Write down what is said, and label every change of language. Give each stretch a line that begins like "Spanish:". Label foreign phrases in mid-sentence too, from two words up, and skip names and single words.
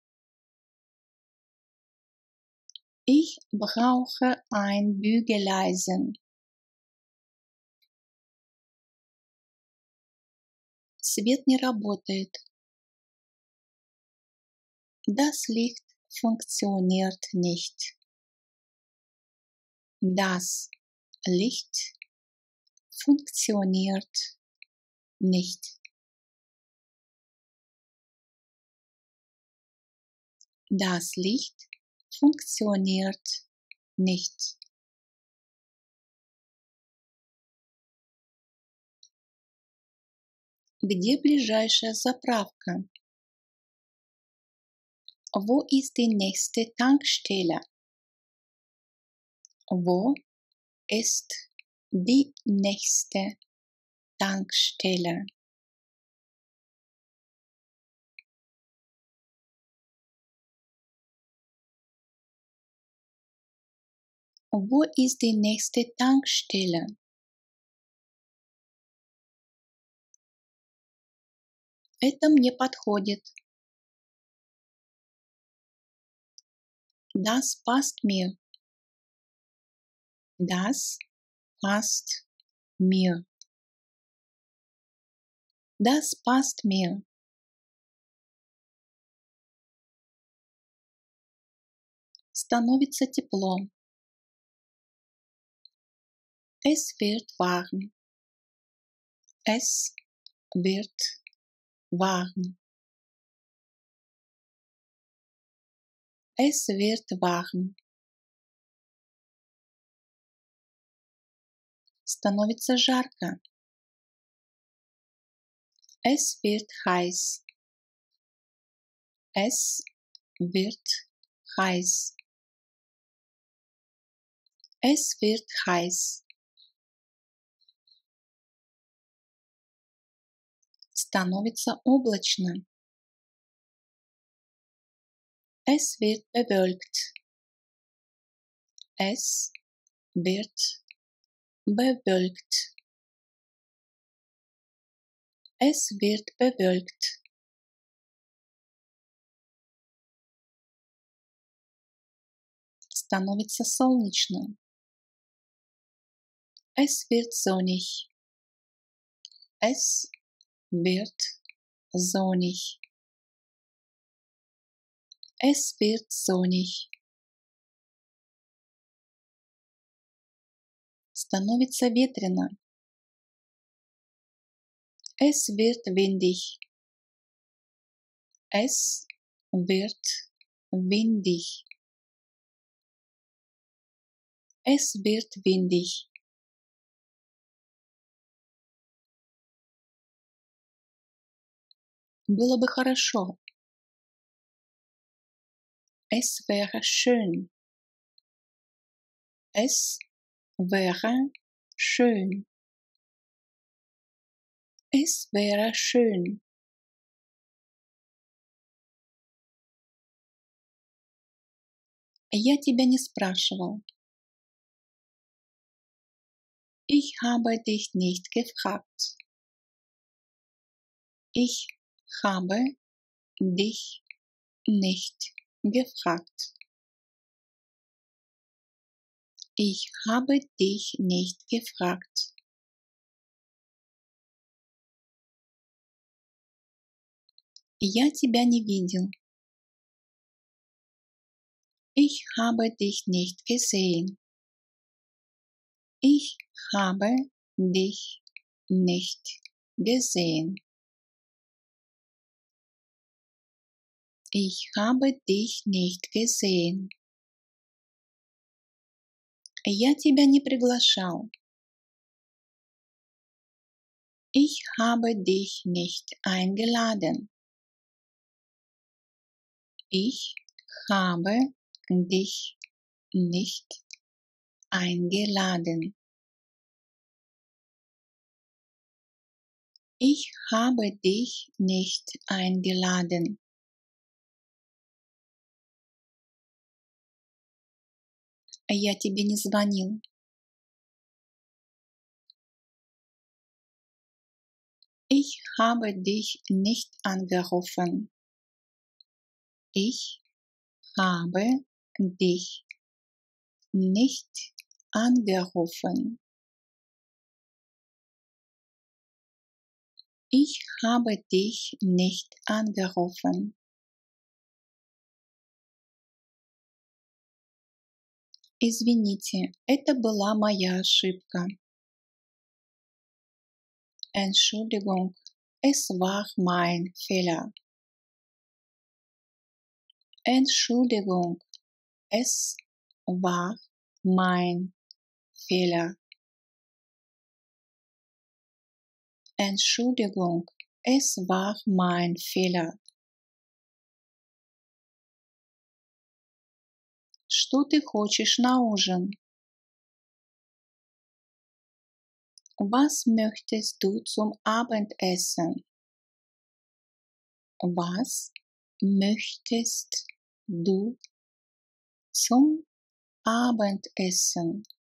German: Ich brauche ein Bügeleisen.
Russian: Свет не работает.
German: Das Licht funktioniert nicht. Das Licht funktioniert nicht. Das Licht funktioniert nicht.
Russian: Где ближайшая заправка?
German: Wo ist die nächste Tankstelle? Wo ist die nächste Tankstelle? Wo ist die nächste Tankstelle?
Russian: Это мне подходит.
German: Das passt mir. Das passt mir. Das passt mir.
Russian: Становится тепло.
German: Es wird warm. Es wird warm. Es wird warm.
Russian: Становится жарко.
German: Es wird heiß. Es wird heiß. Es wird heiß.
Russian: Становится облачно.
German: Es wird bewölkt. Es wird bewölkt. Es wird bewölkt.
Russian: Становится солнечно.
German: Es wird sonnig. Es wird sonnig. Es wird sonnig.
Russian: Становится ветрено.
German: Es wird windig. Es wird windig. Es wird windig.
Russian: Было бы хорошо.
German: Es wäre schön. Es wäre schön. Es wäre schön.
Russian: Я тебя не спрашивал.
German: Ich habe dich nicht gefragt. Ich habe dich nicht gefragt. Ich habe dich nicht gefragt.
Russian: Я тебя не видел.
German: Ich habe dich nicht gesehen. Ich habe dich nicht gesehen. Ich habe dich nicht gesehen.
Russian: Я тебя не приглашал.
German: Ich habe dich nicht eingeladen. Ich habe dich nicht eingeladen. Ich habe dich nicht eingeladen.
Russian: Я тебе не звонил.
German: Ich habe dich nicht angerufen. Ich habe dich nicht angerufen. Ich habe dich nicht angerufen.
Russian: Извините, это была моя ошибка.
German: Entschuldigung, es war mein Fehler. Entschuldigung, es war mein Fehler. Entschuldigung, es war mein Fehler.
Russian: Что ты хочешь на ужин?
German: Was möchtest du zum Abendessen? Was möchtest du zum Abendessen?